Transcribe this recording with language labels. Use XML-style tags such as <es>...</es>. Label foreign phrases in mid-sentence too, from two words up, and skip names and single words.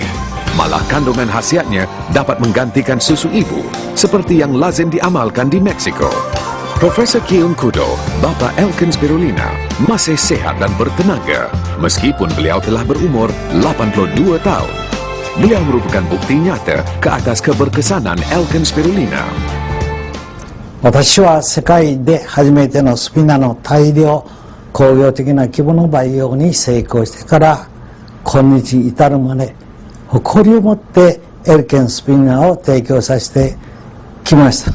<ms>Malah kandungan khasiatnya dapat menggantikan susu ibu seperti yang lazim diamalkan di Meksiko. Profesor Kiun Kudo, bapa Alkene Spirulina, masih sehat dan bertenaga meskipun beliau telah berumur 82 tahun. Beliau merupakan bukti nyata ke atas keberkesanan Alkene Spirulina.</ms> <ja>私は世界で初めてのスピナの大量工業的な規模の培養に成功してから今日至るまで誇りを持ってエルケンスピナを提供させてきました。</ja>